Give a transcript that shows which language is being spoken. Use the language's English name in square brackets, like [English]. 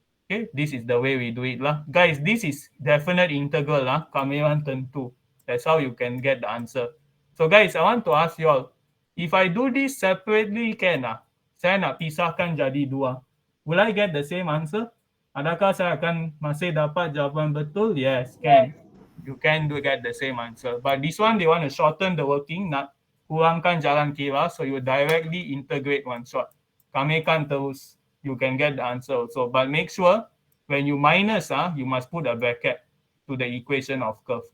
[English] Okay, this is the way we do it lah. Guys, this is definite integral lah. [Malay] Kamilan tentu. [English] That's how you can get the answer. So guys, I want to ask you all, if I do this separately, can lah? [Malay] Saya nak pisahkan jadi dua. [English] Will I get the same answer? [Malay] Adakah saya akan masih dapat jawapan betul? [English] Yes, can. You can get the same answer. But this one, they want to shorten the working, [Malay] nak kurangkan jalan kira, [English] so you directly integrate one shot. [Malay] Kamikan terus. [English] You can get the answer also. But make sure when you minus, you must put a bracket to the equation of curve.